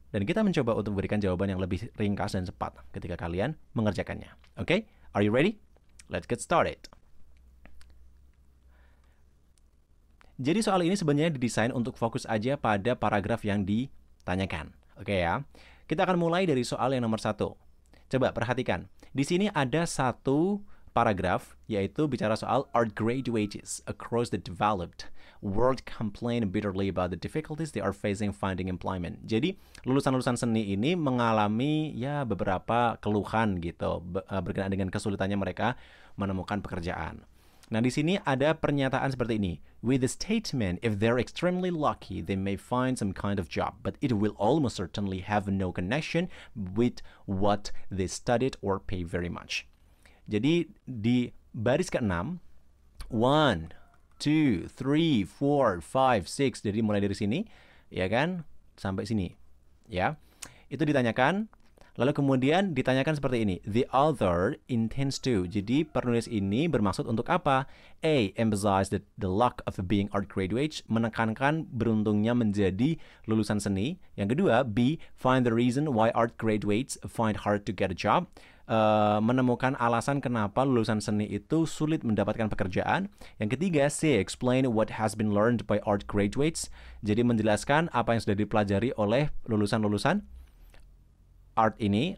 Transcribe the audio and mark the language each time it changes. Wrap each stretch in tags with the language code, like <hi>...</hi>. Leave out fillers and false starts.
<id>Dan kita mencoba untuk memberikan jawaban yang lebih ringkas dan cepat ketika kalian mengerjakannya. Oke?</id> <en>Are you ready? Let's get started.</en> <id>Jadi soal ini sebenarnya didesain untuk fokus aja pada paragraf yang ditanyakan. Oke ya? Kita akan mulai dari soal yang nomor 1. Coba perhatikan. Di sini ada satu paragraf, yaitu bicara soal</id> <en>art graduates across the developed world complain bitterly about the difficulties they are facing finding employment.</en> <id>Jadi lulusan-lulusan seni ini mengalami ya beberapa keluhan gitu berkenaan dengan kesulitannya mereka menemukan pekerjaan. Nah, di sini ada pernyataan seperti ini.</id> <en>With the statement, if they're extremely lucky, they may find some kind of job, but it will almost certainly have no connection with what they studied or pay very much.</en> <id>Jadi di baris ke-6, 1, 2, 3, 4, 5, 6, jadi mulai dari sini, ya kan, sampai sini, ya. Itu ditanyakan, lalu kemudian ditanyakan seperti ini.</id> <en>The author intends to.</en> <id>Jadi penulis ini bermaksud untuk apa? A.</id> <en>Emphasize the luck of being art graduates.</en> <id>Menekankan beruntungnya menjadi lulusan seni. Yang kedua, B.</id> <en>Find the reason why art graduates find hard to get a job.</en> <id>Menemukan alasan kenapa lulusan seni itu sulit mendapatkan pekerjaan. Yang ketiga, C.</id> <en>Explain what has been learned by art graduates.</en> <id>Jadi menjelaskan apa yang sudah dipelajari oleh lulusan-lulusan art ini.</id>